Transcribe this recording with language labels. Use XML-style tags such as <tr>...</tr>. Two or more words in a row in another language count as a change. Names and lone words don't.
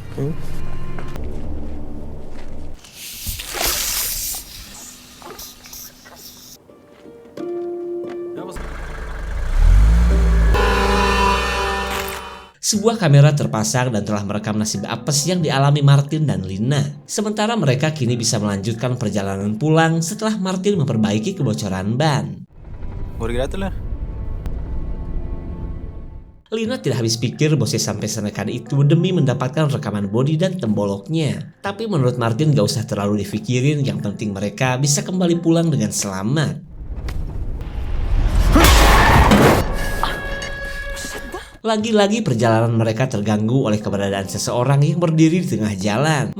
<id>Sebuah kamera terpasang dan telah merekam nasib apes yang dialami Martin dan Lina. Sementara mereka kini bisa melanjutkan perjalanan pulang setelah Martin memperbaiki kebocoran ban.</id> <no>Går det greit, eller?</no> <id>Lina tidak habis pikir Bosse sampai senekan itu demi mendapatkan rekaman bodi dan temboloknya. Tapi menurut Martin gak usah terlalu dipikirin, yang penting mereka bisa kembali pulang dengan selamat. Lagi-lagi perjalanan mereka terganggu oleh keberadaan seseorang yang berdiri di tengah jalan.</id>